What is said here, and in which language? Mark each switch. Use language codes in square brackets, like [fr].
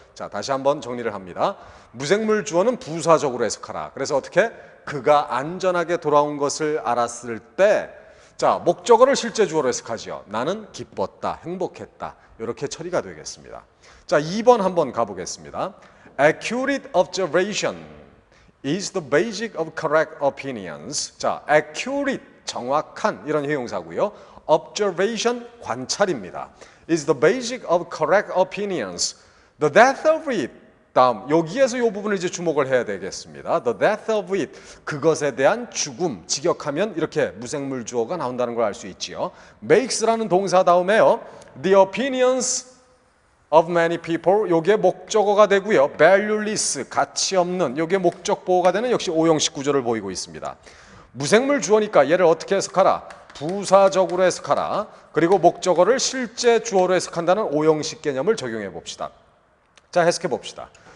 [ko] 자, 다시 한번 정리를 합니다. 무생물 주어는 부사적으로 해석하라. 그래서 어떻게? 그가 안전하게 돌아온 것을 알았을 때, 자, 목적어를 실제 주어로 해석하지요. 나는 기뻤다, 행복했다. 이렇게 처리가 되겠습니다. 자, 2번 한번 가보겠습니다. [en] Accurate observation is the basic of correct opinions. [ko] 자, accurate, 정확한 이런 형용사고요. observation, 관찰입니다. [en] is the basic of correct opinions. The death of it. [ko] 다음, 여기에서 이 부분을 이제 주목을 해야 되겠습니다. [en] The death of it. [ko] 그것에 대한 죽음, 직역하면 이렇게 무생물 주어가 나온다는 걸 알 수 있지요. makes라는 동사 다음에요. [en] The opinions of many people. [ko] 요게 목적어가 되고요. valueless, 가치 없는. 요게 목적 보호가 되는 역시 오형식 구조를 보이고 있습니다. 무생물 주어니까 얘를 어떻게 해석하라? 부사적으로 해석하라. 그리고 목적어를 실제 주어로 해석한다는 오형식 개념을 적용해 봅시다. 자, 해석해 봅시다.